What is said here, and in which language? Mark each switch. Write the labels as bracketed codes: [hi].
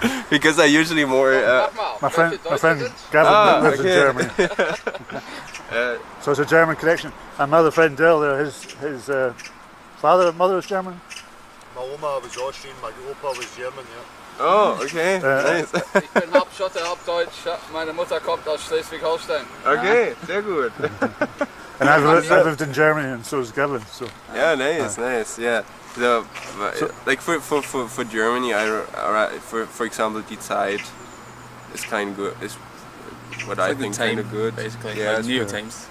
[en] Because I usually more... my friend Gavin lives in Germany. So it's a German connection. And my other friend Dell there, his father and mother was German? My Oma was Austrian, my Opa was German, yeah. Oh, okay, nice. [de] Ich bin halb Schotte, halb Deutsch. Meine Mutter kommt aus Schleswig-Holstein. Okay, sehr gut. [en] And I've lived in Germany, and so has Gavin. So. Yeah, nice, yeah. So, like for Germany, for example, Die Zeit is kind of good. Is what I think kind of good. Basically, yeah, like New York Times.